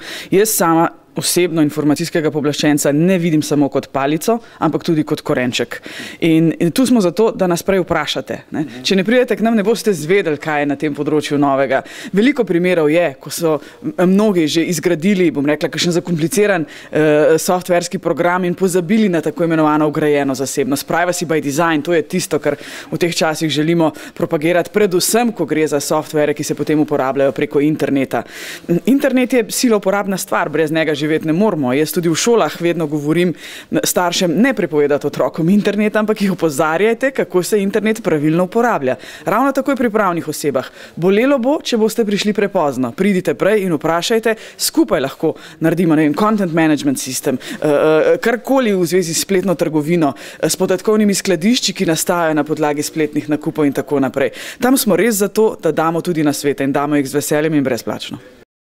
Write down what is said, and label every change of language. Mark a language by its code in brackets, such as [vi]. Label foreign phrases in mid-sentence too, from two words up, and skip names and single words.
[sl] Jaz sama osebno informacijskega pooblaščenca ne vidim samo kot palico, ampak tudi kot korenček. In tu smo zato, da nas prej vprašate. Če ne pridete k nam, ne boste zvedeli, kaj je na tem področju novega. Veliko primerov je, ko so mnogi že izgradili, bom rekla, kakšen zakompliciran softverski program in pozabili na tako imenovano vgrajeno zasebnost. [en] Privacy by design, [sl] to je tisto, kar v teh časih želimo propagirati, predvsem, ko gre za softvere, ki se potem uporabljajo preko interneta. Internet je sila uporabna stvar, brez njega živeti ne moramo. Jaz tudi v šolah vedno govorim staršem, ne prepovedati otrokom interneta, ampak jih opozarjajte, kako se internet pravilno uporablja. Ravno tako je pri pravnih osebah. Bolelo bo, če boste prišli prepozno. Pridite prej in vprašajte, skupaj lahko naredimo, ne vem, [en] content management system, [sl] karkoli v zvezi s spletno trgovino, s podatkovnimi skladišči, ki nastajajo na podlagi spletnih nakupov in tako naprej. Tam smo res zato, da damo tudi nasvete in damo jih z veseljem in brezplačno.